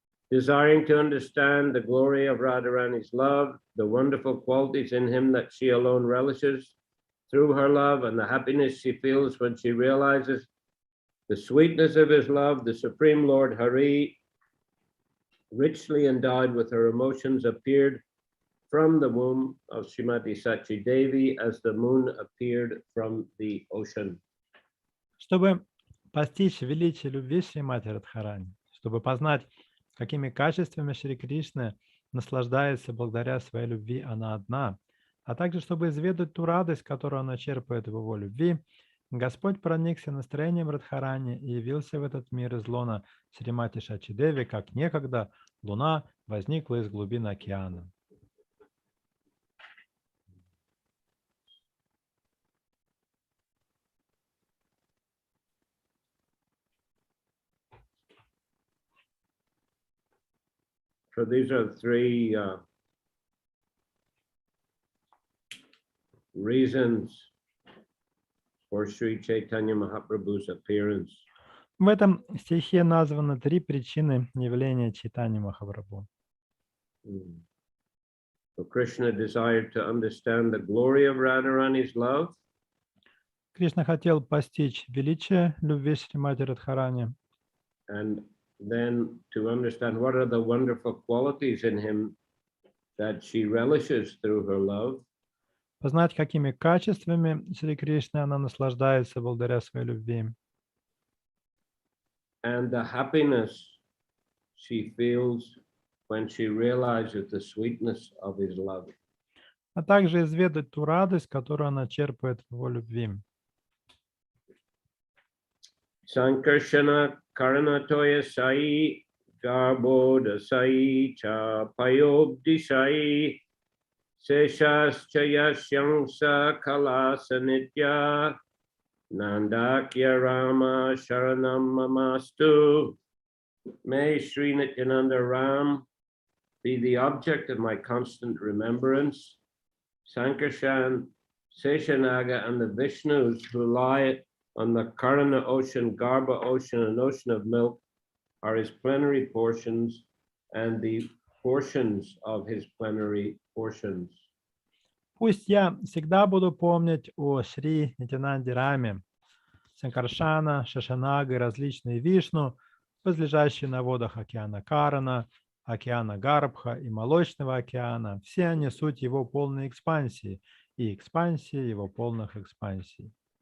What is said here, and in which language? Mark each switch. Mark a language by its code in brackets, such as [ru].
[en] Desiring to understand the glory of Radharani's love, the wonderful qualities in him that she alone relishes through her love, and the happiness she feels when she realizes the sweetness of his love, the Supreme Lord Hari, richly endowed with her emotions, appeared from the womb of Srimati Sachi Devi as the moon appeared from the ocean. [ru] Чтобы постичь величие любви Шримати Радхарани, чтобы познать, какими качествами Шри Кришны наслаждается благодаря своей любви она одна, а также чтобы изведать ту радость, которую она черпает в его любви, Господь проникся настроением Радхарани и явился в этот мир из лона Шримати Сачи Деви, как некогда луна возникла из глубин океана. [en] So these are three reasons for Sri Chaitanya Mahaprabhu's appearance. [ru] В этом стихе названы три причины явления Чайтаньи Махапрабху. [en] So Krishna desired to understand the glory of Radharani's love. [ru] Кришна хотел постичь величие любви Шримати Радхарани, [en] And then to understand what are the wonderful qualities in him that she relishes through her love. [ru] познать, какими качествами Шри Кришны она наслаждается благодаря своей любви, [en] And the happiness she feels when she realizes the sweetness of his love. [ru] а также изведать ту радость, которую она черпает в его любви. [sa] Sankarshana Karanatoya Sai Garboda Sai Cha Payobdi Sai Seshas Chayasyangsa Kalasanitya Nandakya Rama Sharanam Mamastu. [en] May Sri Nityananda Ram be the object of my constant remembrance. Sankarshan, Seshanaga, and the Vishnus who lie on the Karana ocean, Garbha ocean, and ocean of milk are his plenary portions and the portions of his plenary portions. [ru] Пусть я всегда буду помнить о Шри Нитянанде Раме, Санкаршана, Шашанага и различные Вишну, возлежащие на водах океана Карана, океана Гарбха и Молочного океана. Все они суть его полной экспансии и экспансии его полных экспансий.